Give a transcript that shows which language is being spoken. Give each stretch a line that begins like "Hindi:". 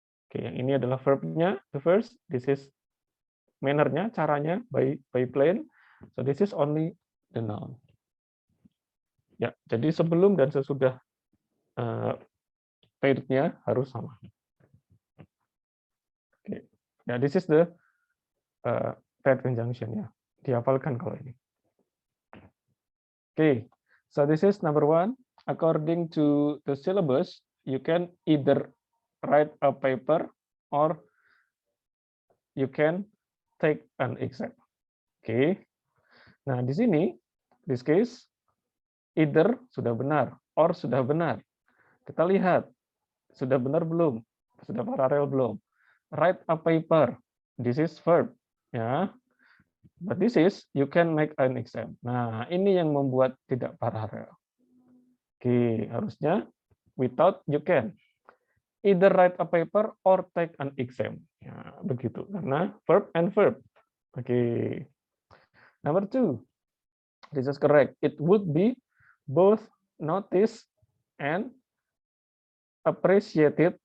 Indonesian: Oke, yang ini adalah verb-nya, the first.
English: This is manner-nya, caranya by plane. So this is only the noun.
Indonesian: Ya, jadi sebelum dan sesudah paired-nya harus sama.
English: Oke, ya, this is the paired conjunction ya.
Indonesian: Dihafalkan kalau ini.
English: Oke, so this is number 1. According to the syllabus, you can either write a paper or you can take an exam.
Indonesian: Oke. Nah, di sini, this case, either sudah benar, or sudah benar. Kita lihat, sudah benar belum? Sudah paralel belum?
English: Write a paper. This is verb. Ya. But this is, you can make an exam.
Indonesian: Nah, ini yang membuat tidak paralel. Oke, harusnya
English: without you can. Either write a paper or take an exam. Ya, begitu. Karena verb and verb. Oke. Number 2. This is correct. It would be both noticed and appreciated.